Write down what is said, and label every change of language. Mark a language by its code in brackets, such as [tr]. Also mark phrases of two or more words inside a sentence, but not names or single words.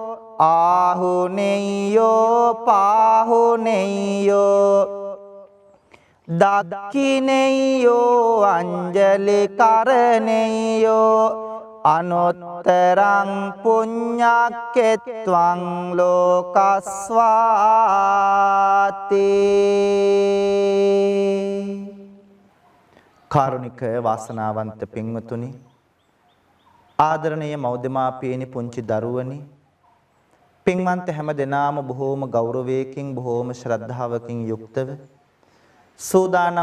[pi] ආහුනේයෝ පාහුනේයෝ දක්ඛිනේයෝ අංජලි කරණේයෝ අනුත්තරං පුඤ්ඤක්කෙත්වං [si] ලෝකස්වාති කාරුණික වාසනාවන්ත පින්වතුනි ආදරණීය මව්දෙමාපියනි පුංචි දරුවනි පින්වන්ත හැම දෙනාම බොහෝම ගෞරවයකින් බොහෝම ශ්‍රද්ධාවකින් යුක්තව සූදානම්